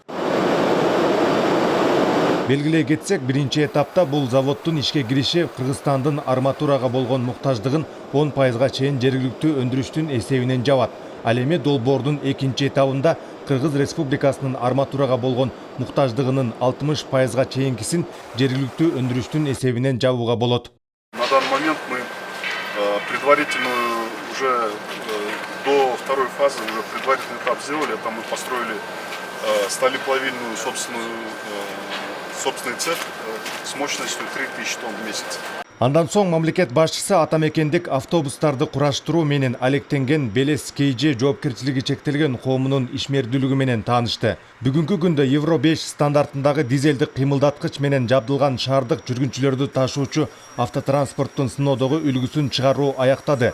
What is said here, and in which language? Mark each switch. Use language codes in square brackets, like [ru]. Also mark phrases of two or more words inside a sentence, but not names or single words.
[ky] Белгилей кетсек, биринчи этапта бул заводдун ишке кириши Кыргызстандын арматурага болгон муктаждыгын 10%га чейин жергиликтүү өндүрүштүн эсебинен жабат. Ал эми долбоордун экинчи этабында Кыргыз Республикасынын арматурага болгон муктаждыгынын 60%га чейинкисин жергиликтүү өндүрүштүн эсебинен жабууга болот. [ru] На данный момент мы предварительно уже до второй фазы уже предварительный этап сделали. Это мы построили сталеплавильную собственный цех с мощностью 3000 тонн в месяц. [ky] Андан соң мамлекет башчысы атамекендик автобустарды кураштыруу менен алектенген Белес КЖ жоопкерчилиги чектелген коомунун ишмердүүлүгү менен таанышты. Бүгүнкү күндө Евро 5 стандартындагы дизелдик кыймылдаткыч менен жабдылган шаардык жүргүнчүлөрдү ташуучу автотранспорттун сыноодогу үлгүсүн чыгаруу аяктады.